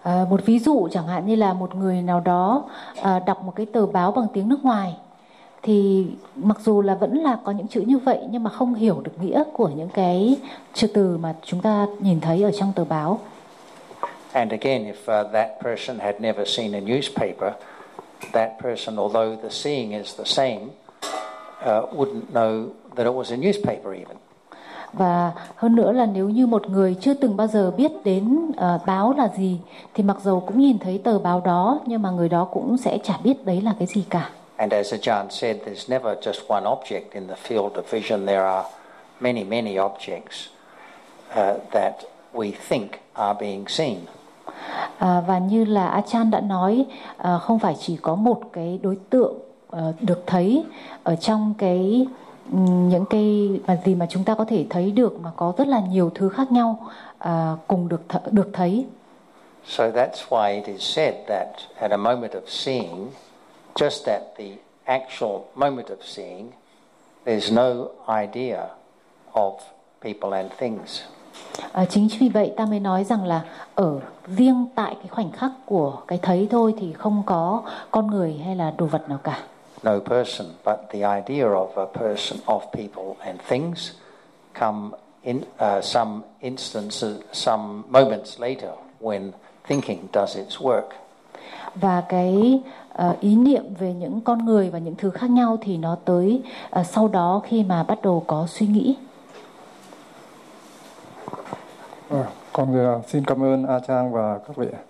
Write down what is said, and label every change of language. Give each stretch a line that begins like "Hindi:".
Vietnamese: Một ví dụ chẳng hạn như là một người nào đó đọc một cái tờ báo bằng tiếng nước ngoài, thì mặc dù là vẫn là có những chữ như vậy, nhưng mà không hiểu được nghĩa của những cái chữ từ mà chúng ta nhìn thấy ở trong tờ báo.
English: And again, if that person had never seen a newspaper, that person, although the seeing is the same, wouldn't know that it was a newspaper even.
Vietnamese: Và hơn nữa là nếu như một người chưa từng bao giờ biết đến báo là gì, thì mặc dù cũng nhìn thấy tờ báo đó, nhưng mà người đó cũng sẽ chả biết đấy là cái gì cả.
English: And as Ajahn said, there's never just one object in the field of vision. There are many, many objects that we think are being seen.
Vietnamese: Và như là Ajahn đã nói, không phải chỉ có một cái đối tượng được thấy ở trong cái những cái mà gì mà chúng ta có thể thấy được, mà có rất là nhiều thứ khác nhau cùng được thấy.
English: So that's why it is said that at a moment of seeing, just at the actual moment of seeing, there's no idea of people and things.
Vietnamese: Chính vì vậy ta mới nói rằng là ở riêng tại cái khoảnh khắc của cái thấy thôi thì không có con người hay là đồ vật nào cả.
English: No person, but the idea of a person, of people and things come in some instances, some moments later when thinking does its work.
Vietnamese: Và cái ý niệm về những con người và những thứ khác nhau thì nó tới sau đó khi mà bắt đầu có suy nghĩ. Con người xin cảm ơn A Chang và các vị.